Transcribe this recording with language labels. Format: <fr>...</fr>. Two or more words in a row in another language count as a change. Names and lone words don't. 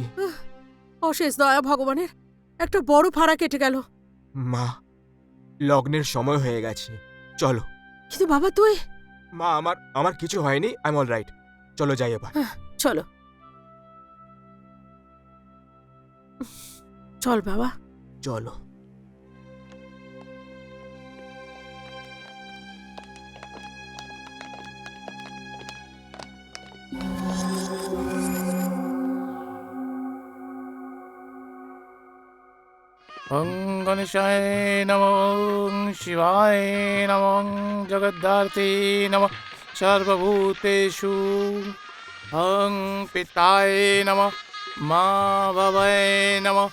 <bn>অশেষ দয়া ভগবানের, একটা বড় ফাড়া কেটে গেল। মা, লগ্নের সময় হয়ে গেছে, চলো। কিন্তু বাবা তুই, মা, আমার কিছু হয়নি,</bn> <en>I am all right.</en> <bn>চলো যাই এবার। চলো চল বাবা। চলো।</bn> <sa>ওং গণেশায় নমঃ, ওং শিবায় নমঃ, ওং জগদ্ধাত্রী নমঃ, সর্বভূতেষু ওং পিতায় নমঃ, মা বাবায় নমঃ,</sa>